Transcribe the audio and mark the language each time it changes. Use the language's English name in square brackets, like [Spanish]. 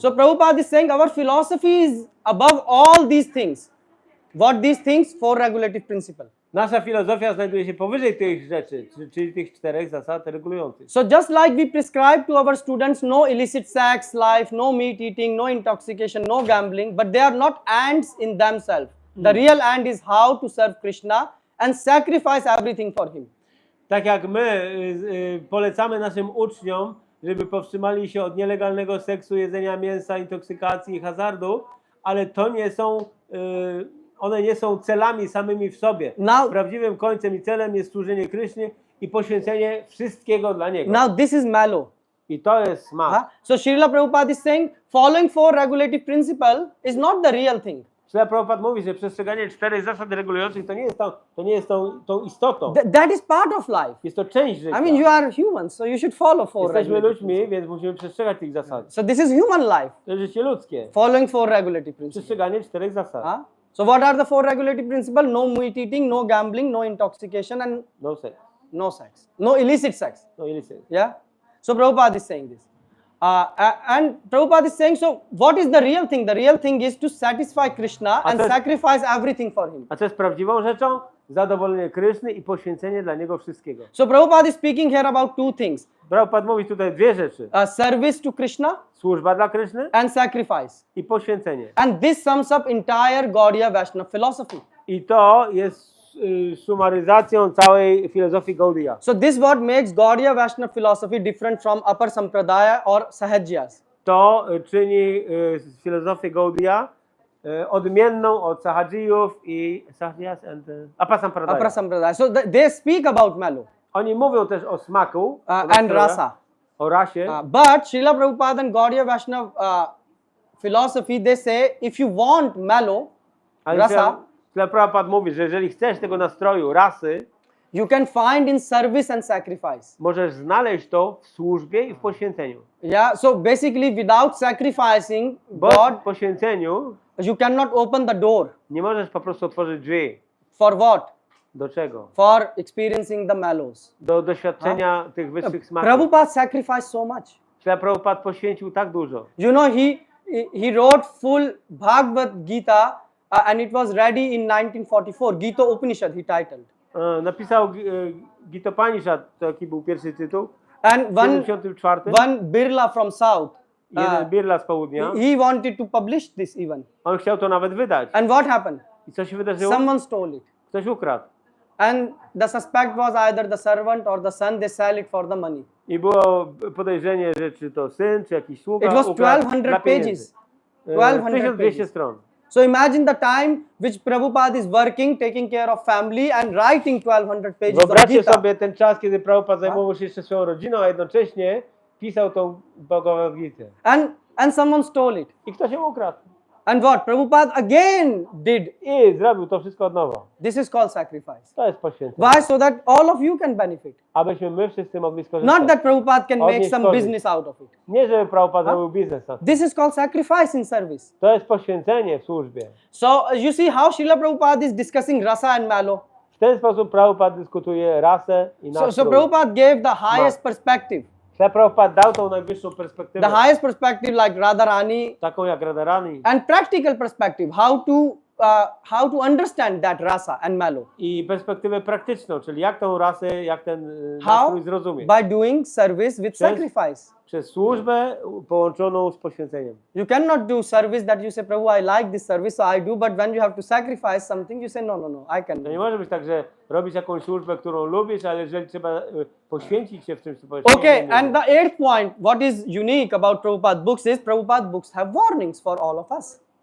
[English] So Prabhupada is saying our philosophy is above all these things. What these things? 4 regulative principles. [Polish] Nasza filozofia znajduje się powyżej tych rzeczy, czyli tych 4 zasad regulujących. [English] So just like we prescribe to our students no illicit sex life, no meat eating, no intoxication, no gambling, but they are not ends in themselves. The real end is how to serve Krishna and sacrifice everything for him. [Polish] Tak jak my polecamy naszym uczniom, żeby powstrzymali się od nielegalnego seksu, jedzenia mięsa, intoksykacji i hazardu, ale to nie są, one nie są celami samymi w sobie. Prawdziwym końcem i celem jest służenie Krysznie i poświęcenie wszystkiego dla Niego. [English] Now this is mellow. [Polish] I to jest smak. [English] So Srila Prabhupada is saying following 4 regulative principles is not the real thing. [Polish] Śla Prabhupada mówi, że przestrzeganie 4 zasad regulujących to nie jest tą istotą. [English] That is part of life. [Polish] Jest to część życia. [English] I mean, you are humans, so you should follow 4 [Polish] Jesteśmy [English] regulative [Polish] ludźmi, więc musimy przestrzegać tych zasad. [English] So this is human life. [Polish] To jest życie ludzkie. [English] Following 4 regulative principles. [Polish] Przestrzeganie 4 zasad. [English] So what are the 4 regulative principles? No meat eating, no gambling, no intoxication, and No sex. no sex, no illicit sex. No illicit. Yeah. So Prabhupada is saying this. And Prabhupada is saying, so what is the real thing? The real thing is to satisfy Krishna and sacrifice everything for him. [Polish] A co jest prawdziwą rzeczą? Zadowolenie Kryszny i poświęcenie dla Niego wszystkiego. [English] So Prabhupada is speaking here about two things. [Polish] Prabhupada mówi tutaj dwie rzeczy. [English] Service to Krishna [Polish] Służba dla Kryszny [English] and sacrifice. [Polish] i poświęcenie. [English] And this sums up entire Gaudiya Vaishnava philosophy. [Polish] I to jest sumaryzacją całej filozofii Gaudiya. [English] So this what makes Gaudiya Vaishnava philosophy different from upper sampradaya or sahajyas. [Polish] To czyni filozofię Gaudiya odmienną od sahajiyów i sahajyas [English] and upper Upper sampradaya. So they speak about mellow [Polish] Oni mówią też o smaku [English] and rasa. [Polish] o rasie. [English] But Srila Prabhupada and Gaudiya Vaishnava philosophy, they say if you want mellow, rasa, [Polish] Prabhupada mówi, że jeżeli chcesz tego nastroju, rasy, [English] you can find in service and sacrifice. [Polish] możesz znaleźć to w służbie i w poświęceniu. [English] Yeah, so basically without sacrificing [Polish] Bo [English] God, [Polish] w poświęceniu [English] you cannot open the door. [Polish] nie możesz po prostu otworzyć drzwi. [English] For what? [Polish] Do czego? [English] For experiencing the mellows. [Polish] Do doświadczenia tych wyższych smaków. [English] Prabhupada sacrificed so much. [Polish] Prabhupada poświęcił tak dużo. [English] You know, he wrote full Bhagavad Gita and it was ready in 1944. Gita Upanishad he titled. [Polish] Napisał Gitopanishad, taki był pierwszy tytuł. [English] And [Polish] W 74. [English] one Birla from South, [Polish] Jeden Birla z południa. [English] he wanted to publish this even. [Polish] On chciał to nawet wydać. [English] And what happened? [Polish] I co się wydarzyło? [English] Someone stole it. [Polish] Ktoś ukradł. [English] And the suspect was either the servant or the son. They sell it for the money. [Polish] I było podejrzenie, że czy to syn, czy jakiś sługa [English] It was [Polish] ukradł [English] 1200 [Polish] dla pieniędzy. [English] pages. 1200 [Polish] 1200 [English] pages. [Polish] stron. [English] So imagine the time which Prabhupada is working, taking care of family and writing 1200 pages of [Polish] Wyobraźcie [English] Gita. [Polish] sobie ten czas, kiedy Prabhupada zajmował się jeszcze swoją rodziną, a jednocześnie pisał tą Bhagavad Gitę. [English] And someone stole it. [Polish] I ktoś ją ukradł. [English] And what? Prabhupada again did. [Polish] I zrobił to wszystko od nowa. [English] This is called sacrifice. [Polish] To jest poświęcenie. [English] Why? So that all of you can benefit. [Polish] Abyśmy my wszyscy mogli skorzystać. [English] Not that Prabhupada can make [Polish] Odnieść [English] some [Polish] korzyść. [English] business out of it. [Polish] Nie, żeby Prabhupada robił biznes na tym. [English] This is called sacrifice in service. [Polish] To jest poświęcenie w służbie. [English] So you see how Srila Prabhupada is discussing rasa and malo. [Polish] W ten sposób Prabhupada dyskutuje rasę i [English] So [Polish] nastrój. [English] Prabhupada gave the highest perspective. [Polish] Prabhupada dał tą najwyższą perspektywę. [English] The highest perspective like Radharani. [Polish] Taką jak Radharani. [English] And practical perspective, how to understand that rasa and malo. [Polish] I perspektywę praktyczną, czyli jak tą rasę, jak ten [English] How? [Polish] nastrój zrozumieć. [English] By doing service with sacrifice. [Polish] Przez służbę połączoną z poświęceniem. [English] You cannot do service that you say, Prabhu, I like this service, so I do, but when you have to sacrifice something, you say, no, I [Polish] To nie [English] cannot. [Polish] może być tak, że robisz jakąś służbę, którą lubisz, ale jeżeli trzeba poświęcić się w czymś, to powiesz, [English] Okay, [Polish] nie. [English] and the eighth point, what is unique about Prabhupada books is Prabhupada books have warnings for all of us.